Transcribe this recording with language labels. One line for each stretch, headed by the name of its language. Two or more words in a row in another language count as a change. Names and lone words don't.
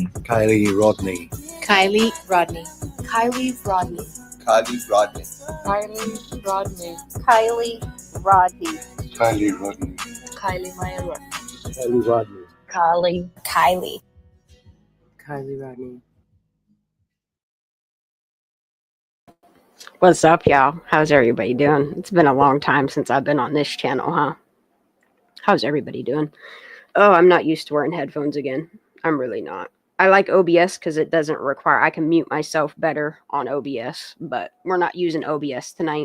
English: Kiely Rodni. Kylie Rodni. Kylie Rodni. Kiely Rodni. Kylie Rodni. Kylie Rodni. Kiely Rodni. Kylie Maya Rodni. Kiely Rodni. Kylie. Kylie. Kiely Rodni. What's up, y'all? How's everybody doing? It's been a long time since I've been on this channel, huh? How's everybody doing? Oh, I'm not used to wearing headphones again. I'm really not. I like OBS because it doesn't require, I can mute myself better on OBS, but we're not using OBS tonight.